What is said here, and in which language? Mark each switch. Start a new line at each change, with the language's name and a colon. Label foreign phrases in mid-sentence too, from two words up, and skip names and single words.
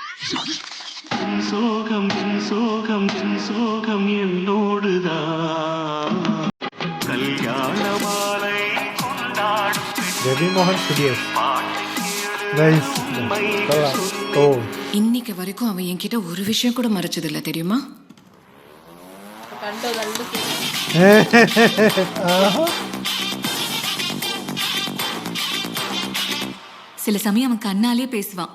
Tamil: சோகம் என்னோடுதான் கல்யாண மாலை கொண்டாடும்
Malayalam: രവി മോഹൻ സ്റ്റുഡിയോസ്. നൈസ്. ഓ
Tamil: இன்னைக்கு வரைக்கும் அவன் என்கிட்ட ஒரு விஷயம் கூட மறைச்சது இல்ல தெரியுமா?
Malayalam: കണ്ടോ കണ്ടു
Tamil: சில சமயம் அவன் கண்ணாலே பேசுவான்.